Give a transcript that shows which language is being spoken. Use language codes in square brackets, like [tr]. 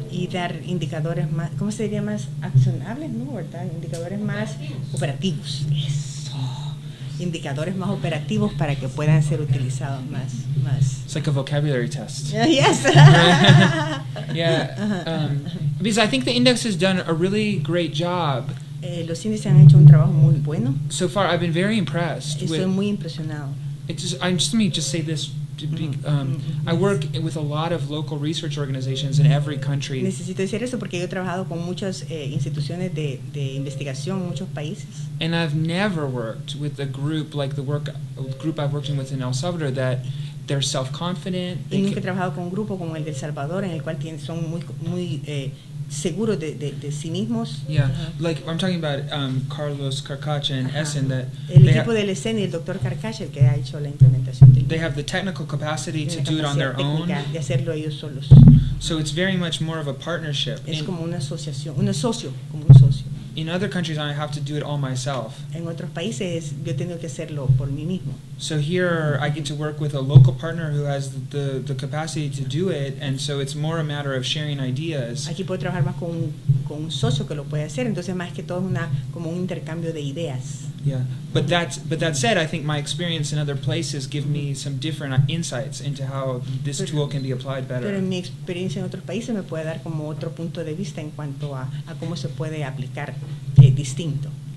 [es] Y dar indicadores más, ¿cómo se diría? Más accionables, ¿no? ¿Verdad? Indicadores más operativos. Eso. Indicadores más operativos para que puedan ser utilizados más. [en] It's like a vocabulary test. Yes. Yeah. Because I think the index has done a really great job. [es] Los índices han hecho un trabajo muy bueno. [en] So far, I've been very impressed. [es] Estoy muy impresionado. [en] Let me just say this. I work with a lot of local research organizations in every country. [es] Necesito decir eso porque yo he trabajado con muchas instituciones de investigación en muchos países. [en] And I've never worked with a group like the group I've worked with in El Salvador that they're self-confident. [es] Y nunca he trabajado con un grupo como el de El Salvador en el cual son muy seguros de sí mismos. [en] Yeah, like I'm talking about Carlos Carcacha and Essen that [es] el equipo del Essen y el doctor Carcacha el que ha hecho la implementación. [en] They have the technical capacity to do it on their own. [es] De hacerlo ellos solos. [en] So it's very much more of a partnership. [es] Es como una asociación, como un socio. [en] In other countries, I have to do it all myself. [es] En otros países, yo tengo que hacerlo por mí mismo. [en] So here, I get to work with a local partner who has the capacity to do it, and so it's more a matter of sharing ideas. [es] Aquí puedo trabajar más con un socio que lo puede hacer, entonces más que todo es como un intercambio de ideas. [en] Yeah, but that said, I think my experience in other places give me some different insights into how this tool can be applied better. [es] Pero en mi experiencia en otros países me puede dar como otro punto de vista en cuanto a cómo se puede aplicar distinto.